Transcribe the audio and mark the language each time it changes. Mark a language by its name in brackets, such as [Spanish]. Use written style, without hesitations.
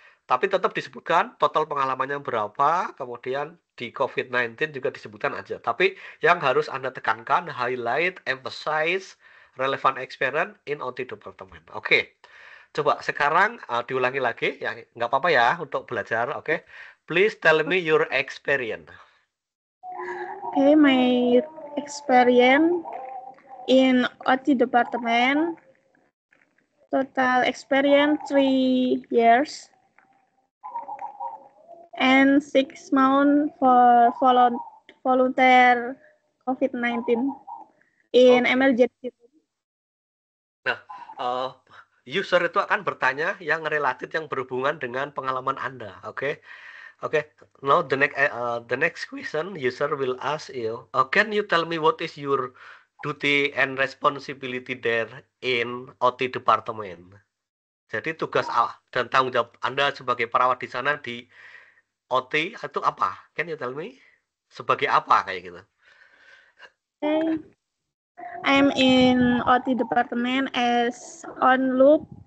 [Indonesian] Tapi tetap disebutkan total pengalamannya berapa, kemudian di COVID-19 juga disebutkan aja. Tapi yang harus Anda tekankan, [English] highlight, emphasize, relevant experience in OT department. [Indonesian] Oke, coba sekarang diulangi lagi, ya nggak apa-apa ya untuk belajar, oke? [English] Please tell me your experience. Okay, my experience in OT department, total experience 3 years and 6 months for volunteer COVID-19 in [Indonesian] Oke. [English] emergency. [Indonesian] User itu akan bertanya yang related, yang berhubungan dengan pengalaman Anda. Oke. [English] Now the next question, user will ask you, can you tell me what is your duty and responsibility there in OT department? [Indonesian] Jadi tugas dan tanggung jawab Anda sebagai perawat di sana di OT itu apa? [English] Can you tell me? [Indonesian] Sebagai apa kayak gitu? [English] Okay. I'm in OT department as on loop.